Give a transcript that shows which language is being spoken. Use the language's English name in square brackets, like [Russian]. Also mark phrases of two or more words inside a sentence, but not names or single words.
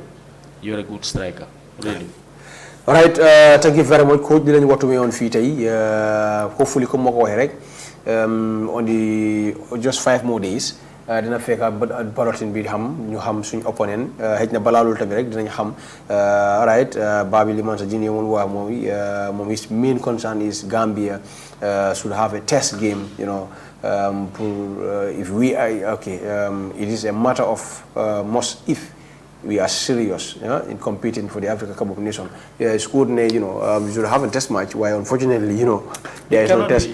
[English] You're a good striker. Really. All right, thank you very much, coach. [Wolof] Dinañ waxtu mi on fii tey hopefully comme moo ko waxee rek [English] on the just 5 more days [Wolof] dina fekk balloting bi xam ñu xam suñu opponent xëj na balaa loolu tamit rek dinañ xam [English] all right [Wolof] Babi Limansa Junior moom waa moom [English] his main concern is Gambia should have a test game, you know, if we are okay, it is a matter of must if we are serious, in competing for the Africa Cup of Nations. Yeah, it's good, you know, we should have a test match. Why, unfortunately, you know, there is no test.